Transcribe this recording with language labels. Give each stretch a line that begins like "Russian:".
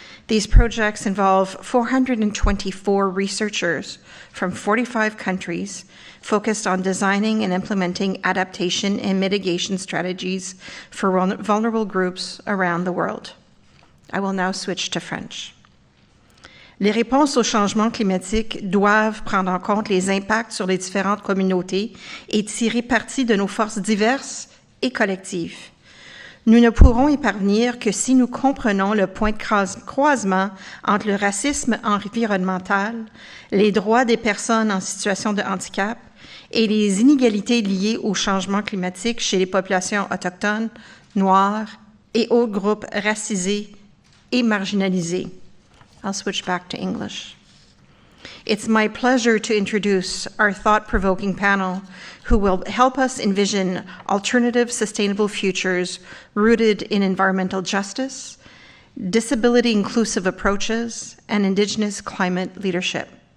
English: These projects involve 424 researchers from 45 countries focused on designing and implementing adaptation and mitigation strategies for vulnerable groups around the world. I will now switch to French.
French: Les réponses au changement climatique doivent prendre en compte les impacts sur les différentes communautés et tirer parti de nos forces diverses et collectives. Nous ne pourrons y parvenir que si nous comprenons le point de croisement entre le racisme environnemental, les droits des personnes en situation de handicap et les inégalités liées au changement climatique chez les populations autochtones, noires et autres groupes racisés et marginalisés.
English: I'll switch back to English. It's my pleasure to introduce our thought-provoking panel who will help us envision alternative sustainable futures rooted in environmental justice, disability-inclusive approaches, and Indigenous climate leadership.